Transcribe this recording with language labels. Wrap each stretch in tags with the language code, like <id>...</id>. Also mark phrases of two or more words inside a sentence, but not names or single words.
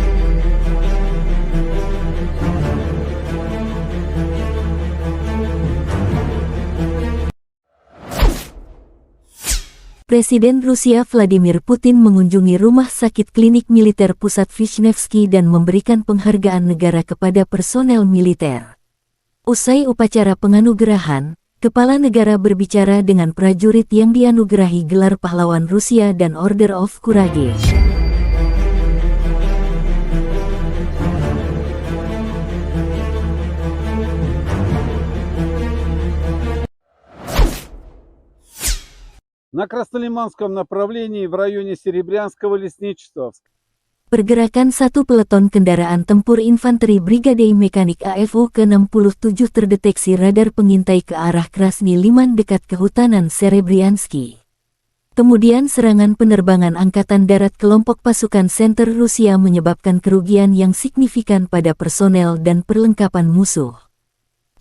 <id>Presiden Rusia Vladimir Putin mengunjungi rumah sakit klinik militer pusat Vishnevsky dan memberikan penghargaan negara kepada personel militer. Usai upacara penganugerahan, kepala negara berbicara dengan prajurit yang dianugerahi gelar pahlawan Rusia dan Order of Courage.</id> <ru>На Краснолиманском направлении в районе Серебрянского лесничества.</ru> <id>Pergerakan satu peleton kendaraan tempur infanteri Brigade Mekanik AFO ke-67 terdeteksi radar pengintai ke arah Krasny Liman dekat kehutanan Serebryansky. Kemudian serangan penerbangan Angkatan Darat kelompok pasukan Center Rusia menyebabkan kerugian yang signifikan pada personel dan perlengkapan musuh.</id>